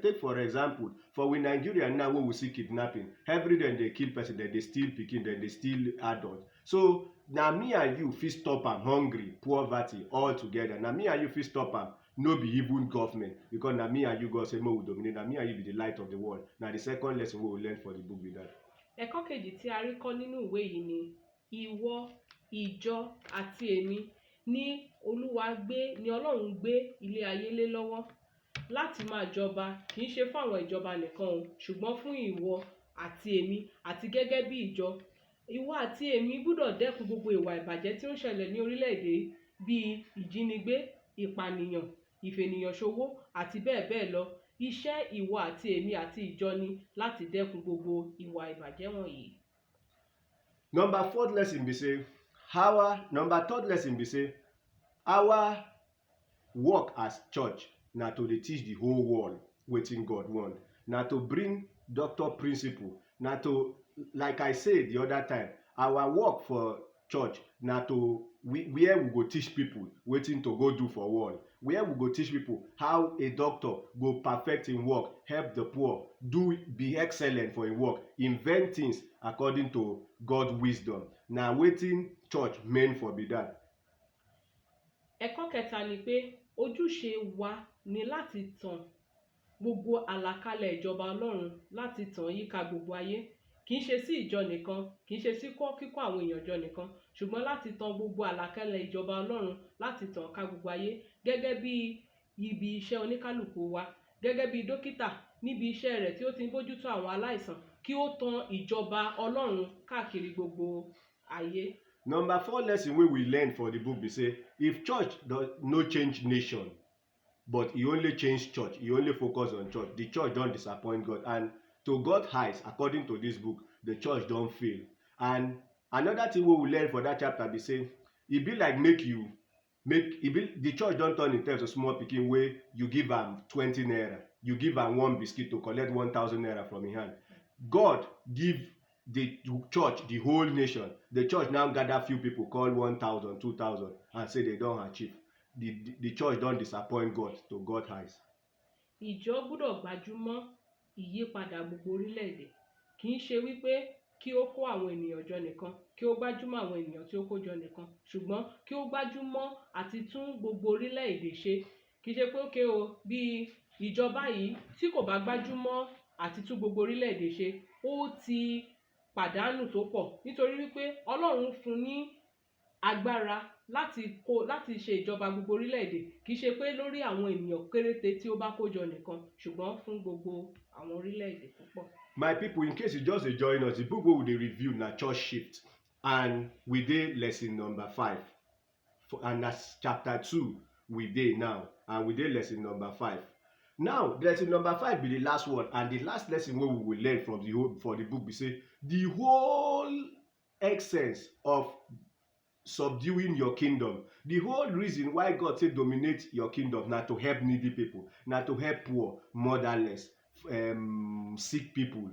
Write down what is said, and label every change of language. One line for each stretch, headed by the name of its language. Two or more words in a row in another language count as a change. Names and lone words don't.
Nigerian Pidgin: Take for example, for we Nigeria now wey we see kidnapping, every day dem dey kill person, dem dey steal pikin, dem dey steal adult. So na me and you fit stop am, hungry, poverty all together. Na me and you fit stop am, no be even government, because na me and you God say make we dominate. Na me and you be the light of the world. Na the second lesson wey we learn for the book be that.
Yoruba: Ẹ̀kọ́ kejì tí a rí kọ́ nínú ìwé yìí ni ìwọ, ìjọ àti èmi ni Ọlọ́run gbé ilé ayé lé lọ́wọ́ láti máa jọba, kì í ṣe fún àwọn ìjọba nìkan o, ṣùgbọ́n fún ìwọ àti èmi, àti gẹ́gẹ́ bí ìjọ. Ìwọ àti èmi gbọ́dọ̀ dẹ́kun gbogbo ìwà ìbàjẹ́ tí ó ń ṣẹlẹ̀ ní orílẹ̀-èdè bíi ìjínigbé, ìpànìyàn, ìfènìyànṣòwò àti bẹ́ẹ̀ bẹ́ẹ̀ lọ. Iṣẹ́ ìwọ àti èmi àti ìjọ ni láti dẹ́kun gbogbo ìwà ìbàjẹ́ wọ̀nyí.
Nigerian Pidgin: Number third lesson be say our work as church na to dey teach the whole world wetin God want, na to bring doctor principle, na to, like I say the other time, our work for church na to where we go teach people wetin to go do for world. where we go teach people how a doctor go perfect im work, help the poor, be excellent for im work, invent things according to God wisdom. Na wetin church meant for be that.
Yoruba: Ẹ̀kọ́ kẹta ni pé ojúṣe wa ni láti tàn gbogbo àlàkalẹ̀ ìjọba Ọlọ́run, láti tàn yíká gbogbo ayé. Kì í ṣe sí ìjọ nìkan, kì í ṣe sí kíkọ́ àwọn èèyàn jọ nìkan, ṣùgbọ́n láti tàn gbogbo àlàkalẹ̀ ìjọba Ọlọ́run, láti tàn ká gbogbo ayé. Gẹ́gẹ́ bí ibi iṣẹ́ oníkálùkù wa, gẹ́gẹ́ bí dókítà níbi iṣẹ́ rẹ̀ tí ó ti ń bójútó àwọn aláìsàn, kí ó tàn ìjọba Ọlọ́run káàkiri gbogbo ayé.
Nigerian Pidgin: Number 4 lesson wey we learn for the book be say, if church no change nation, but e only change church, e only focus on church, the church don disappoint God, and to God's eyes, according to this book, the church don fail. And another thing wey we learn for that chapter be say, e be like the church don turn itself to small pikin wey you give am 20 naira, you give am one biscuit to collect 1,000 naira from im hand. God give the church the whole nation. The church now gather few people, call 1,000, 2,000, and say they don achieve. The church don disappoint God to God's eyes.
Yoruba: Ìjọ gbọ́dọ̀ gbájúmọ́ ìyípadà gbogbo orílẹ̀-èdè. Kì í ṣe wípé kí ó kó àwọn ènìyàn jọ nìkan, kí ó gbájúmọ́ àwọn ènìyàn tí ó kó jọ nìkan, ṣùgbọ́n kí ó gbájúmọ́ àti tún gbogbo orílẹ̀-èdè ṣe. Kì í ṣe pé ókè o, bí ìjọba yìí tí kò bá gbájúmọ́ àti tún gbogbo orílẹ̀-èdè ṣe, ó ti pàdánù tó pọ̀, nítorí wípé Ọlọ́run fún ní agbára láti ṣe ìjọba gbogbo orílẹ̀-èdè. Kì í ṣe pé lórí àwọn ènìyàn kéréte tí ó bá kó jọ nìkan, ṣùgbọ́n fún gbogbo àwọn orílẹ̀-èdè púpọ̀.
Nigerian Pidgin: My people, in case you just dey join us, the book wey we dey review na Church Shift, and we dey lesson number 5, and that's chapter 2 we dey now, and we dey lesson number 5. Now, lesson number 5 be the last one, and the last lesson wey we will learn from the book be say, the whole essence of subduing your kingdom, the whole reason why God say dominate your kingdom, na to help needy people, na to help poor, motherless, sick people.